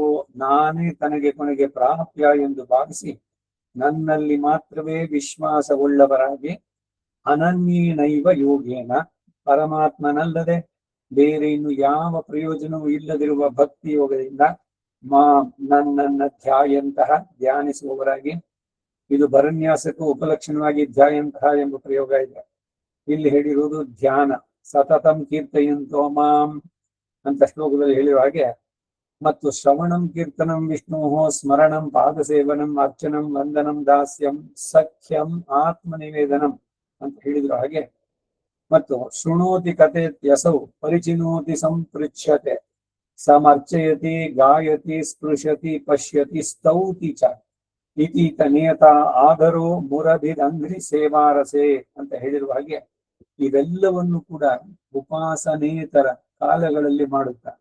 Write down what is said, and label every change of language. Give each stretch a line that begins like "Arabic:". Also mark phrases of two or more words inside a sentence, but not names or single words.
Kannada: ನಾನೇ ತನಗೆ ಕೊನೆಗೆ ಪ್ರಾಪ್ಯ ಎಂದು ಭಾವಿಸಿ ನನ್ನಲ್ಲಿ ಮಾತ್ರವೇ ವಿಶ್ವಾಸವುಳ್ಳವರಾಗಿ
Sanskrit: ಅನನ್ಯನೈವ ಯೋಗೇನ
Kannada: ಪರಮಾತ್ಮನಲ್ಲದೆ ಬೇರೆ ಇನ್ನು ಯಾವ ಪ್ರಯೋಜನವೂ ಇಲ್ಲದಿರುವ ಭಕ್ತಿ ಯೋಗದಿಂದ ನನ್ನನ್ನ ಧ್ಯಾಯಂತಹ ಧ್ಯಾನಿಸುವವರಾಗಿ, ಇದು ಭರನ್ಯಾಸಕ್ಕೂ ಉಪಲಕ್ಷಣವಾಗಿ ಧ್ಯಾಯಂತಹ ಎಂಬ ಪ್ರಯೋಗ ಇದೆ. ಇಲ್ಲಿ ಹೇಳಿರುವುದು ಧ್ಯಾನ.
Sanskrit: ಸತತಂ ಕೀರ್ತಯಂತೋ ಮಾಂ
Kannada: ಅಂತ ಶ್ಲೋಕದಲ್ಲಿ ಹೇಳಿರುವ ಹಾಗೆ, ಮತ್ತು
Sanskrit: ಶ್ರವಣಂ ಕೀರ್ತನಂ ವಿಷ್ಣು ಸ್ಮರಣಂ ಪಾದಸೇವನಂ ಅರ್ಚನಂ ವಂದನಂ ದಾಸ್ಯಂ ಸಖ್ಯಂ ಆತ್ಮನಿವೇದನಂ
Kannada: ಅಂತ ಹೇಳಿದ್ರು ಹಾಗೆ, ಮತ್ತು
Sanskrit: ಶೃಣೋತಿ ಕಥೆತ್ಯಸೌ ಪರಿಚಿನೋತಿ ಸಂಪೃಚ್ಯತೆ ಸಮರ್ಚಯತಿ ಗಾಯತಿ ಸ್ಪೃಶತಿ ಪಶ್ಯತಿ ಸ್ತೌತಿ ಚ ಇತೀತ ನಿಯತ ಆದರೂ ಮುರಬಿದಂಗ್ರಿ ಸೇವಾರಸೆ
Kannada: ಅಂತ ಹೇಳಿರುವ ಹಾಗೆ ಇವೆಲ್ಲವನ್ನು ಕೂಡ ಉಪಾಸನೇತರ ಕಾಲಗಳಲ್ಲಿ ಮಾಡುತ್ತಾರೆ.